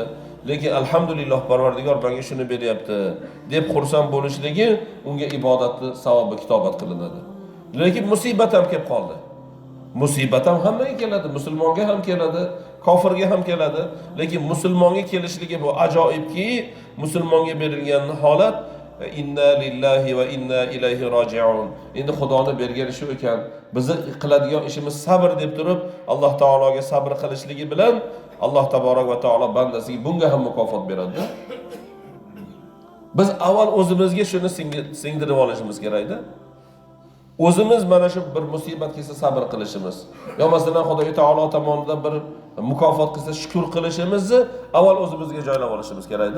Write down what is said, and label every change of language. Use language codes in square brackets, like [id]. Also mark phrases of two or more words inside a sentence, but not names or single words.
[uz] Lekin alhamdulillah Parvardigor menga shuni beryapti deb xursand bo'lishligi unga ibodatni savobi kitobat qilinadi. Lekin musibat ham kelib qoldi. Musibat ham hammaga keladi, musulmonga ham keladi, kofirga ham keladi. Lekin musulmonga kelishligi bu ajoyibki, musulmonga berilgan holat [ar] إنا لله وإنا إليه راجعون. [uz] Endi Xudoning bergani shu ekan. Bizni qiladigan ishimiz sabr deb turib, Alloh taologa sabr qilishligi bilan Alloh [ar] تبارك وتعالى [uz] bandasiga bunga ham mukofot beradi. Biz avval o'zimizga shuni singdirib olishimiz kerakda. O'zimiz mana shu bir musibat kelsa sabr qilishimiz, yo masalan Xudo taolo tomonidan bir mukofot kelsa shukr qilishimizni avval o'zimizga joylab olishimiz kerakda.